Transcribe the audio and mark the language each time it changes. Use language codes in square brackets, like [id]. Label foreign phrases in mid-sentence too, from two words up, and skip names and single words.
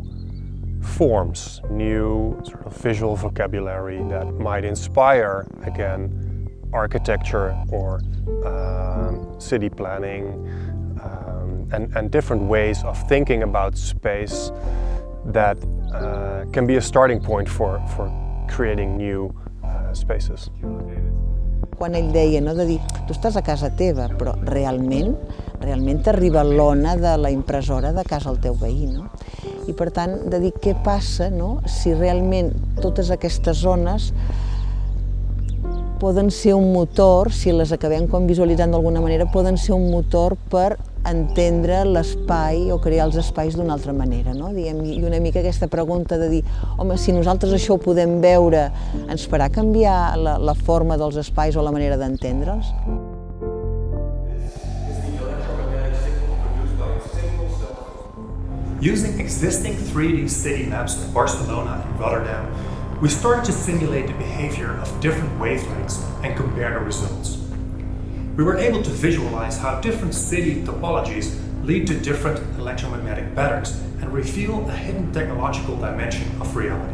[en] forms, new sort of visual vocabulary that might inspire, again, architecture or city planning and different ways of thinking about space that can be a starting point for creating new spaces. [ca] Quan ell deia, no, de dir, tu estàs a casa teva, però realment t'arriba l'ona de la impressora de casa al teu veí, no? I per tant, de dir què passa, no?, si realment totes aquestes zones poden ser un motor, si les acabem com visualitzant d'alguna manera, poden ser un motor per entendre l'espai o crear els espais d'una altra manera, no? I una mica aquesta pregunta de dir, home, si nosaltres això ho podem veure, ens farà canviar la forma dels espais o la manera d'entendre'ls? [en] Using existing 3D city maps of Barcelona and Rotterdam, we started to simulate the behavior of different wavelengths and compare the results. We were able to visualize how different city topologies lead to different electromagnetic patterns and reveal a hidden technological dimension of reality.